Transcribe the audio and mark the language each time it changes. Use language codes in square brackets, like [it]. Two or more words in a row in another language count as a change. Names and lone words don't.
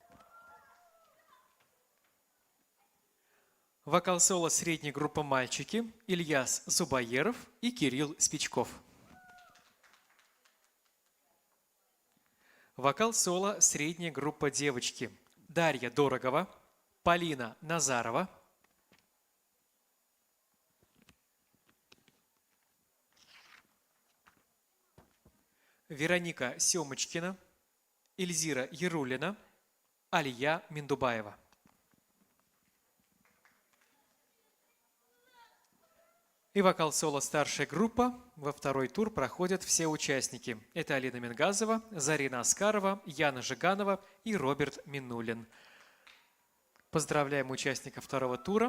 [ru] Вокал-соло средней группы «Мальчики» Ильяс Зубаеров и Кирилл Спичков. Вокал-соло средняя группа «Девочки» Дарья Дорогова, Полина Назарова, Вероника Семочкина, Эльзира Ярулина, Алия Миндубаева. И вокал-соло старшая группа. Во второй тур проходят все участники. Это Алина Мингазова, Зарина Аскарова, Яна Жиганова и Роберт Минулин. Поздравляем участников второго тура.